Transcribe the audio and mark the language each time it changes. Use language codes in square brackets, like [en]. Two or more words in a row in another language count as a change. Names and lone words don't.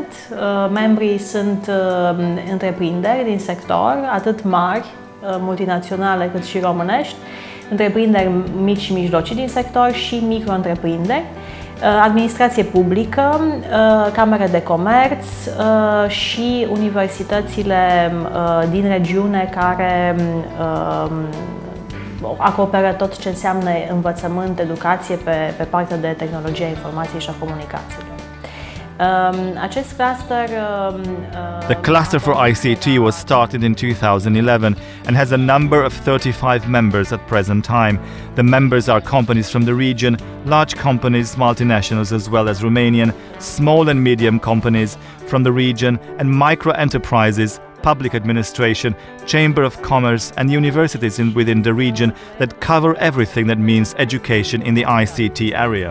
[ro] Membrii sunt întreprinderi din sector, atât mari, multinaționale, cât și românești, întreprinderi mici și mijlocii din sector și micro-întreprinderi, administrație publică, camere de comerț și universitățile din regiune care acoperă tot ce înseamnă învățământ, educație pe partea de tehnologie a informației și a comunicației. [en] The cluster for ICT was started in 2011 and has a number of 35 members at present time. The members are companies from the region, large companies, multinationals as well as Romanian, small and medium companies from the region, and micro enterprises, public administration, chamber of commerce and universities within the region that cover everything that means education in the ICT area.